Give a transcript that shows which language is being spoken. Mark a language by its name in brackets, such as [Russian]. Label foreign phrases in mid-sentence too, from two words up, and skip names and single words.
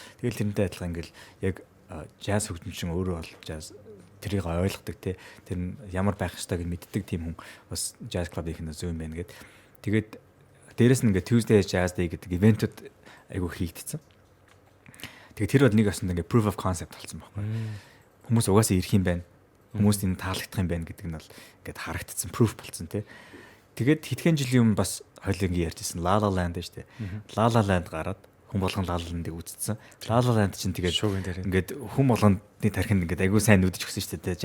[Mongolian] Тэгэл тэрнтэй адилхан ингээл яг jazz хөгжимчин өөрөө бол jazz тэрийг ойлгодог те. Тэр нь ямар байх ёстойг мэддэг тийм хүн бас [English] jazz club- [Mongolian] ийн зөв юм байна гэд. Тэгээд дээрэс нь ингээд Tuesday Jazz Day гэдэг ивентүүд айгүй хийгдсэн. Тэгээд тэр бол нэг осонд ингээд [English] proof of concept [Mongolian] болсон байхгүй. Хүмүүс угаасаа ирэх юм байна. Хүмүүст энэ таалагдах юм байна гэдэг нь бол ингээд харагдсан proof болсон те. Тэгээд хэдхэн жилийн өмнө бас хоёулаа ингэ ярьжсэн La La Land шүү дээ. La La Land гараад хүн болгон La La Land-ыг үзсэн. La La Land чинь тэгээд ингээд хүн болгоны тархинд ингээд айгүй сайн нүдэж өгсөн шүү дээ.